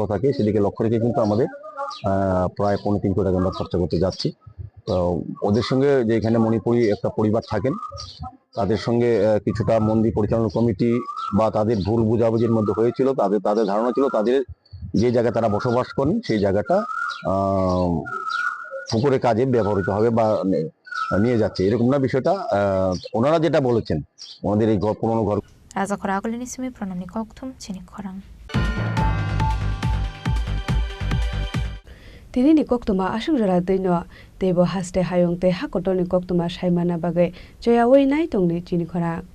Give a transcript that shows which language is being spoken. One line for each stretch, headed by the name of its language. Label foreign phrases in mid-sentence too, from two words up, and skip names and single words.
Bangla: থাকে সেদিকে লক্ষ্য রেখে কিন্তু আমাদের প্রায় 3.5 কোটি টাকা আমরা খরচা করতে যাচ্ছি তো ওদের সঙ্গে যে এখানে মণিপুরি একটা পরিবার থাকেন তাদের সঙ্গে কিছুটা মন্দির পরিচালনা কমিটি বা তাদের ভুল বুঝাবুঝির মধ্যে হয়েছিল তাদের ধারণা ছিল তাদের যে জায়গায় তারা বসবাস করেন সেই জায়গাটা পুকুরের কাজে ব্যবহৃত হবে বা নিয়ে যাচ্ছে এরকম না বিষয়টা ওনারা যেটা বলেছেন আমাদের এই পুরনো ঘর
Kok Borok: রাজাখর আগলিনি সিমি প্রণামনি kokthum chini khorang Tini ni koktuma ashugrara dino tebo haste hayong te hakotoni koktuma shaimana bagai joyawoi nai tongni chini khora